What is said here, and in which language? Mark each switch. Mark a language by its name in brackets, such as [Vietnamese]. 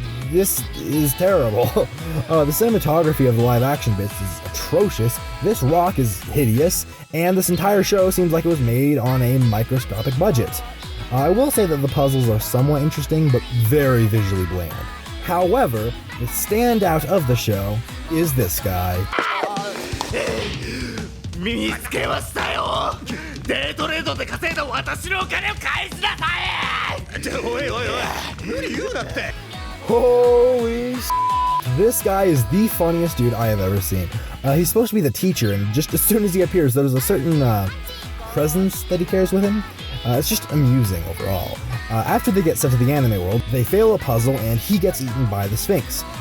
[English] this is terrible. The cinematography of the live action bits is atrocious, this rock is hideous, and this entire show seems like it was made on a microscopic budget. I will say that the puzzles are somewhat interesting, but very visually bland. However, the standout of the show is this guy. [Japanese] 見つけましたよ。デートレードで稼いだ私のお金を返しなさい。おいおいおい、無理言うなって。 [English] Holy This guy is the funniest dude I have ever seen. He's supposed to be the teacher, and just as soon as he appears, there's a certain presence that he carries with him. It's just amusing overall. After they get sent to the anime world, they fail a puzzle and he gets eaten by the Sphinx.